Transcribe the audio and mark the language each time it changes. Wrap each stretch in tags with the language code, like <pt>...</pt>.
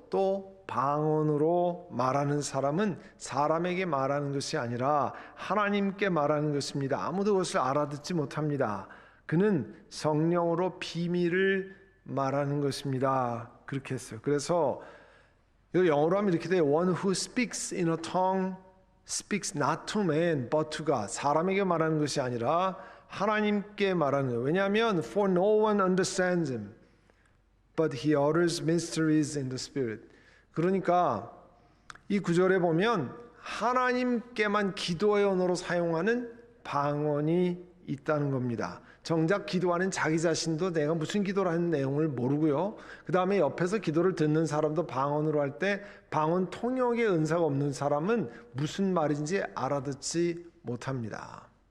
<ko>또 방언으로 말하는 사람은 사람에게 말하는 것이 아니라 하나님께 말하는 것입니다. 아무도 그것을 알아듣지 못합니다. 그는 성령으로 비밀을 말하는 것입니다. 그렇게 했어요. 그래서 이거 영어로 하면 이렇게 돼요.</ko> <en>One who speaks in a tongue speaks not to man but to God.</en> <ko>사람에게 말하는 것이 아니라 하나님께 말하는 거예요. 왜냐하면</ko> <en>for no one understands him but he utters mysteries in the spirit.</en> <ko>그러니까 이 구절에 보면 하나님께만 기도의 언어로 사용하는 방언이 있다는 겁니다. 정작 기도하는 자기 자신도 내가 무슨 기도를 하는 내용을 모르고요. 그 다음에 옆에서 기도를 듣는 사람도 방언으로 할 때 방언 통역의 은사가 없는 사람은 무슨 말인지 알아듣지 못합니다.</ko>